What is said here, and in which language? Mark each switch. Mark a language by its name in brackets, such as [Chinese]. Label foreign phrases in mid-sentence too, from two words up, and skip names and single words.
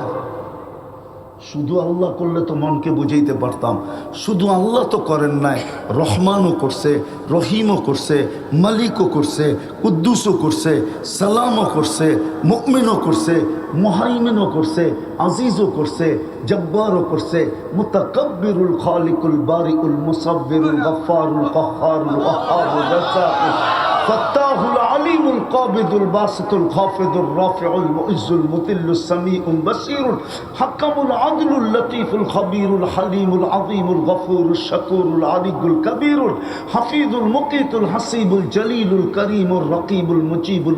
[Bangla] শুধু আল্লাহ করলে তো মনকে বুঝাইতে পারতাম। শুধু আল্লাহ তো করেন নাই, রহমানও করছে, রহিমও করছে, মালিকও করছে, কুদ্দুসও করছে, সালামও করছে, মুমিনও করছে, মুহাইমিনও করছে, আজিজও করছে, জব্বারও করছে, [Arabic] المتكبر الخالق البارئ المصور الغفار القهار الوهاب الرزاق الفتاح العليم القابض الباسط الخافض الرافع المعز المذل السميع البصير الحكم العدل اللطيف الخبير الحليم العظيم الغفور الشكور العلي الكبير الحفيظ المقيت الحسيب الجليل الكريم الرقيب المجيب